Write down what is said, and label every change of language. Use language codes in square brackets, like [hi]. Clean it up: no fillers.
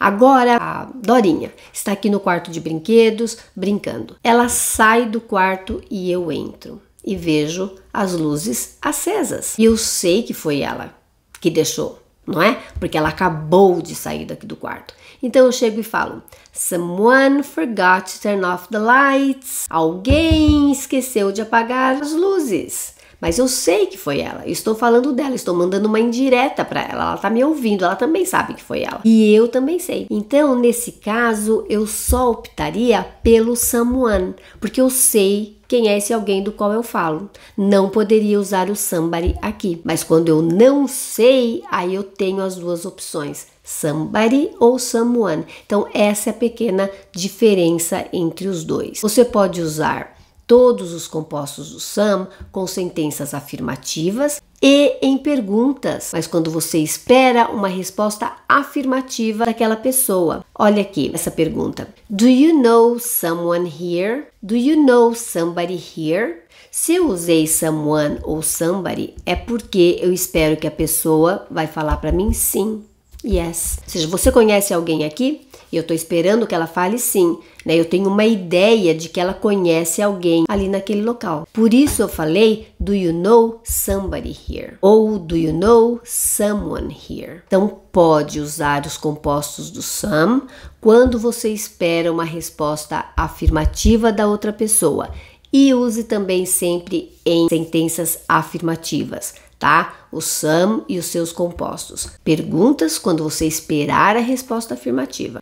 [pt] Agora, a Dorinha está aqui no quarto de brinquedos, brincando. Ela sai do quarto e eu entro e vejo as luzes acesas. E eu sei que foi ela que deixou, não é? Porque ela acabou de sair daqui do quarto. Então eu chego e falo, [en] someone forgot to turn off the lights. [pt] Alguém esqueceu de apagar as luzes. Mas eu sei que foi ela, eu estou falando dela, estou mandando uma indireta para ela está me ouvindo, ela também sabe que foi ela. E eu também sei. Então, nesse caso, eu só optaria pelo someone, porque eu sei quem é esse alguém do qual eu falo. Não poderia usar o somebody aqui, mas quando eu não sei, aí eu tenho as duas opções, somebody ou someone. Então, essa é a pequena diferença entre os dois. Você pode usar todos os compostos do some com sentenças afirmativas e em perguntas, mas quando você espera uma resposta afirmativa daquela pessoa. Olha aqui essa pergunta. [en] Do you know someone here? Do you know somebody here? [pt] Se eu usei someone ou somebody, é porque eu espero que a pessoa vai falar para mim sim. Yes. Ou seja, você conhece alguém aqui? e eu tô esperando que ela fale sim, né? Eu tenho uma ideia de que ela conhece alguém ali naquele local. Por isso eu falei, [en] do you know somebody here? Ou do you know someone here? [pt] Então pode usar os compostos do some quando você espera uma resposta afirmativa da outra pessoa. E use também sempre em sentenças afirmativas, tá? O some e os seus compostos. Perguntas quando você esperar a resposta afirmativa.